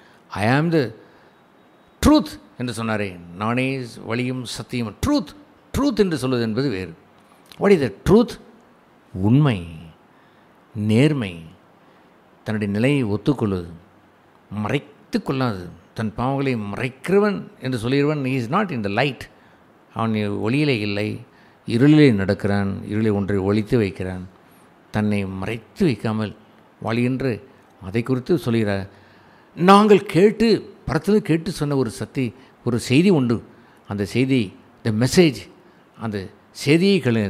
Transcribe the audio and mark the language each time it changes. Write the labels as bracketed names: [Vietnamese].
[English] I am the truth [Tamil] என்று சொன்னாரே, நானே வழியும் சத்தியம். ட்ரூத் என்று சொல்வது என்பது வேறு. [English] What is the truth? [Tamil] உண்மை, நேர்மை, தன்னுடைய நிலையை ஒத்துக்கொள்வது, மறைத்து கொள்ளாது. தன் பாவங்களை மறைக்கிறவன் என்று சொல்கிறவன் [English] he is not in the light. [Tamil] அவன் ஒளியிலே இல்லை, இருளிலே நடக்கிறான். இருளை ஒன்றை ஒளித்து வைக்கிறான். தன்னை மறைத்து வைக்காமல் வாழ்கின்ற அதை குறித்து சொல்கிறார். நாங்கள் பரத்தில் கேட்டு சொன்ன ஒரு செய்தி உண்டு. அந்த செய்தி, [English] the message, [Tamil] அந்த செய்தியை கேளுங்க.